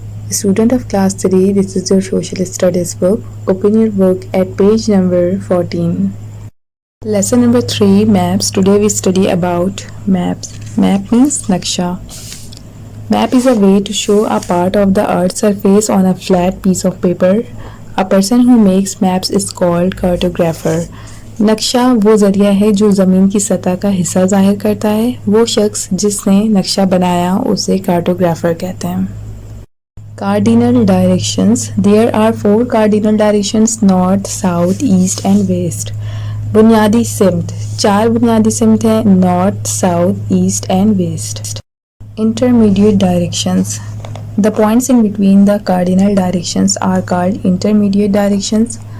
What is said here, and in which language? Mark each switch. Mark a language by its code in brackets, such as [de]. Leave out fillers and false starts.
[en] Student of class 3, this is your social studies book. Open your book at page number 14. Lesson number 3, maps. Today we study about maps. Map means naksha. Map is a way to show a part of the earth's surface on a flat piece of paper. A person who makes maps is called cartographer. [hi] नक्शा वो ज़रिया है जो ज़मीन की सतह का हिस्सा ज़ाहिर करता है। वो शख्स जिसने नक्शा बनाया उसे कार्टोग्राफर कहते हैं। [en] Cardinal directions. There are 4 cardinal directions, north, south, east and west. [hi] बुनियादी सिमत। 4 बुनियादी सिमत हैं, [en] North, south, east and west. Intermediate directions. The points in between the cardinal directions are called intermediate directions.